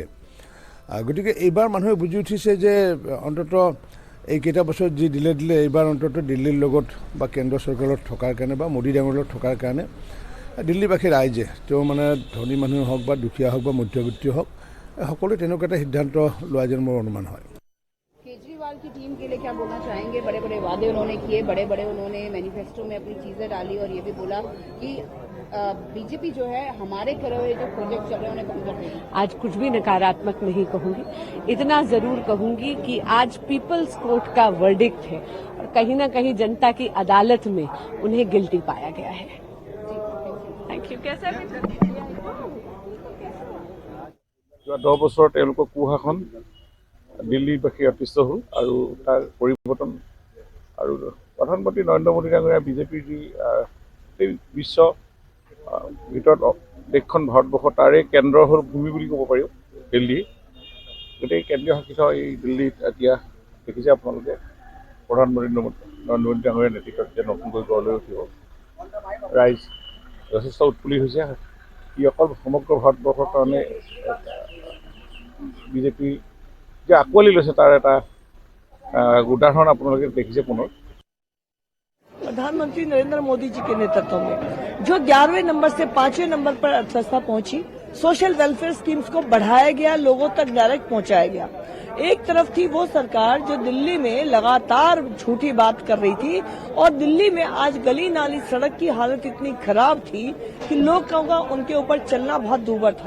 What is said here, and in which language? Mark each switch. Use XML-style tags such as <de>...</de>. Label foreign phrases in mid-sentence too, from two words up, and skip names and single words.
<as>গতিকে এইবাৰ মানুহে বুজি উঠিছে যে অন্তত এইকেইটা বছৰত যি দিলে এইবাৰ অন্তত দিল্লীৰ লগত বা কেন্দ্ৰ চৰকাৰত থকাৰ কাৰণে বা মোদী ডাঙৰৰ লগত থকাৰ কাৰণে দিল্লীবাসী ৰাইজে, তেওঁ মানে ধনী মানুহ হওক বা দুখীয়া হওক বা মধ্যবিত্ত হওক, সকলোৱে তেনেকুৱা এটা সিদ্ধান্ত লোৱা যেন মোৰ অনুমান হয়।</as> <hi>केजरीवाल की टीम के लिए क्या बोलना चाहेंगे? बड़े बड़े वादे उन्होंने किए, बड़े बड़े उन्होंने मैनिफेस्टो में अपनी चीजें डाली और ये भी बोला कि बीजेपी जो है हमारे करे हुए जो प्रोजेक्ट चल रहे हैं उन्हें बंद कर देगी। आज कुछ भी नकारात्मक नहीं कहूंगी, इतना जरूर कहूंगी कि आज</hi> <en>people's court</en> <hi>का वर्डिक्ट है और कहीं ना कहीं जनता की अदालत में उन्हें गिल्टी पाया गया है।</hi> <en>Thank you. कैसा</en> <as>যোৱা 10 বছৰত তেওঁলোকৰ কুশাসন দিল্লীবাসী অতিষ্ঠ হ'ল আৰু তাৰ পৰিৱৰ্তন আৰু প্ৰধানমন্ত্ৰী নৰেন্দ্ৰ মোদী ডাঙৰীয়া বিজেপিৰ যি বিশ্ব ভিতৰত দেশখন ভাৰতবৰ্ষ তাৰে কেন্দ্ৰ হ'ল ভূমি বুলি ক'ব পাৰি দিল্লী। গতিকে কেন্দ্ৰীয় শাসিত এই দিল্লীত এতিয়া দেখিছে আপোনালোকে প্ৰধানমন্ত্ৰী নৰেন্দ্ৰ মোদী ডাঙৰীয়াৰ নেতৃত্বত এতিয়া নতুনকৈ গঢ়লৈ উঠিব। ৰাইজ যথেষ্ট উৎফুল্লিত হৈছে। ই অকল সমগ্ৰ ভাৰতবৰ্ষৰ কাৰণে বিজেপি যে আঁকোৱালি লৈছে তাৰ এটা উদাহৰণ আপোনালোকে দেখিছে পুনৰ।</as> <hi>प्रधानमंत्री नरेंद्र मोदी जी के नेतृत्व में जो 11वें नंबर से 5वें नंबर पर अर्थव्यवस्था पहुंची,</hi> <en>social welfare schemes</en> <hi>को बढ़ाया गया, लोगों तक डायरेक्ट पहुंचाया गया। एक तरफ थी वो सरकार जो दिल्ली में लगातार झूठी बात कर रही थी और दिल्ली में आज गली नाली सड़क की हालत इतनी खराब थी कि लोगों का उनके ऊपर चलना बहुत दूभर था।</hi>